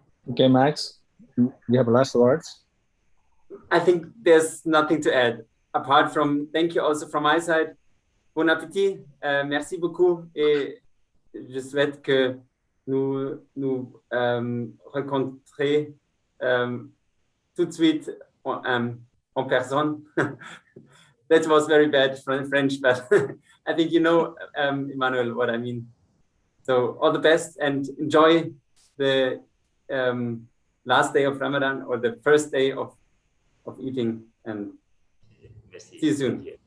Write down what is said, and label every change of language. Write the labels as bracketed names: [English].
[English] Okay, Max, you have last words? I think there's nothing to add apart from thank you also from my side. [French] Bon appétit, merci beaucoup, et je souhaite que nous rencontrer tout de suite en personne. [English] That was very bad French, but I think you know, Emmanuel, what I mean. So all the best and enjoy the last day of Ramadan or the first day of eating, and see you soon.